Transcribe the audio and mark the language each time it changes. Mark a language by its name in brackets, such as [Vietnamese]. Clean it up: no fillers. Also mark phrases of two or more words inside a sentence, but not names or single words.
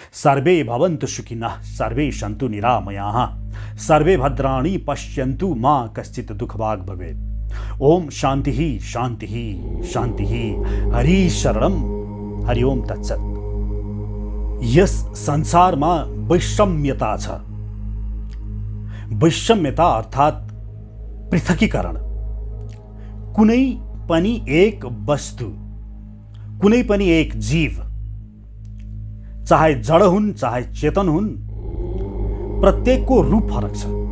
[Sanskrit] सर्वे भवन्तु सुखिनः सर्वे सन्तु निरामयाः सर्वे भद्राणि पश्यन्तु मा कश्चित् दुःखभाग् भवेत्। ओम शान्तिः शान्तिः शान्तिः। हरि शरणम। हरि ओम तत्सत्। [Nepali] यस संसारमा वैषम्यता छ। वैषम्यता अर्थात् पृथकीकरण। कुनै पनि एक वस्तु, कुनै पनि एक जीव, चाहे जड हुन् चाहे चेतन हुन्, प्रत्येकको रूप फरक छ।